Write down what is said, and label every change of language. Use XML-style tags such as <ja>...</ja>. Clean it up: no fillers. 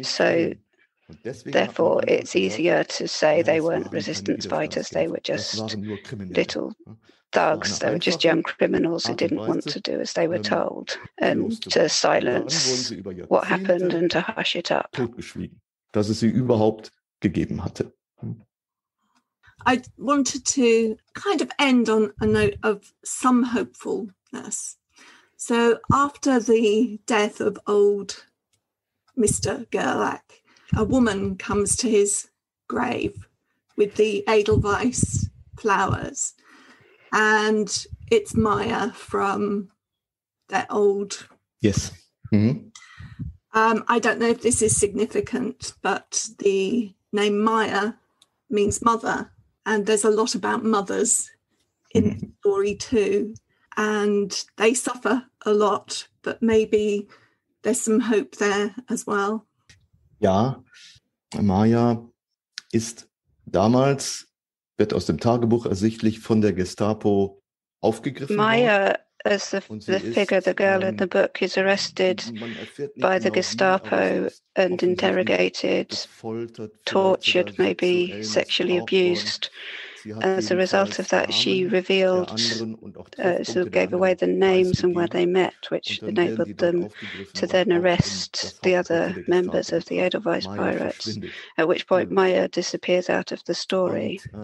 <en>So therefore, it's easier to say they weren't resistance fighters, they were just little thugs, they were just young criminals who didn't want to do as they were told, and to silence what happened and to hush it up.</en> <de>Dass es sie überhaupt gegeben hatte.</de> <en>I wanted to kind of end on a note of some hopefulness. So after the death of old Mr. Gerlach, a woman comes to his grave with the Edelweiss flowers, and it's Maya from their old... Yes. Mm-hmm. I don't know if this is significant, but the name Maya means mother. And there's a lot about mothers in the story too. And they suffer a lot, but maybe there's some hope there as well.</en> <de>Ja, Maya ist damals, wird aus dem Tagebuch ersichtlich, von der Gestapo aufgegriffen worden.</de> <en>As the figure, the girl in the book, is arrested by the Gestapo and interrogated, tortured, maybe sexually abused. As a result of that, she revealed, gave away the names and where they met, which enabled them to then arrest the other members of the Edelweiss Pirates, at which point Maya disappears out of the story.</en>